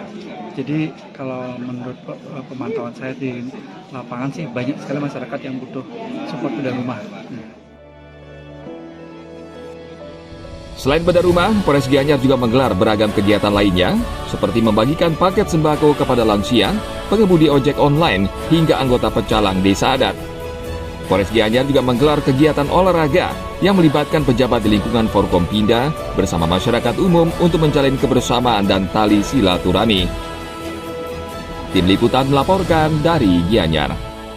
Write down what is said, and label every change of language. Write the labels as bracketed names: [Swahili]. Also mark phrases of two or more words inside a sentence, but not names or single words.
[Indonesian] Jadi kalau menurut pemantauan saya di lapangan sih banyak sekali masyarakat yang butuh support bedah rumah. Selain bedah rumah, Polres Gianyar juga menggelar beragam kegiatan lainnya, seperti membagikan paket sembako kepada lansia, pengemudi ojek online, hingga anggota pecalang desa adat. Polres Gianyar juga menggelar kegiatan olahraga yang melibatkan pejabat di lingkungan Forkompinda bersama masyarakat umum untuk menjalin kebersamaan dan tali silaturahmi. Tim Liputan melaporkan dari Gianyar.